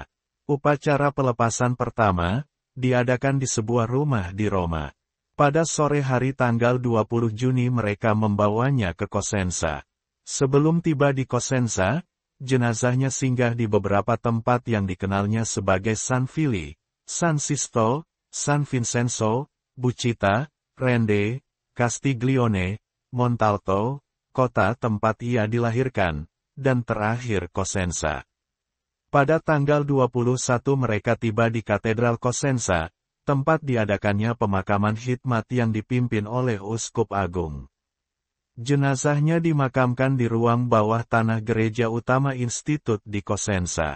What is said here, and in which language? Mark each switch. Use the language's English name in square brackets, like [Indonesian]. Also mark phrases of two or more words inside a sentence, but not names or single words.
[Indonesian] Upacara pelepasan pertama, diadakan di sebuah rumah di Roma. Pada sore hari tanggal 20 Juni mereka membawanya ke Cosenza. Sebelum tiba di Cosenza, jenazahnya singgah di beberapa tempat yang dikenalnya sebagai San Fili, San Sisto, San Vincenzo, Bucita, Rende, Castiglione, Montalto, kota tempat ia dilahirkan, dan terakhir Cosenza. Pada tanggal 21 mereka tiba di Katedral Cosenza, tempat diadakannya pemakaman khidmat yang dipimpin oleh Uskup Agung. Jenazahnya dimakamkan di ruang bawah tanah Gereja Utama Institut di Cosenza.